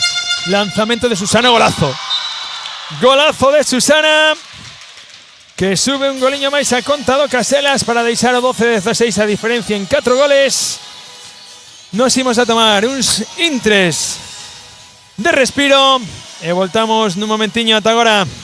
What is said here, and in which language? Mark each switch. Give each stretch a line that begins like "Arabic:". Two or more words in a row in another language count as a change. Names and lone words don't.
Spanish: Lanzamiento de Susana, golazo.
Galician: Golazo de Susana, que sube un goliño máis a conta do Caselas para deixar o 12-16 a diferencia en 4 goles. Nos imos a tomar uns intres de respiro e voltamos nun momentiño ata agora.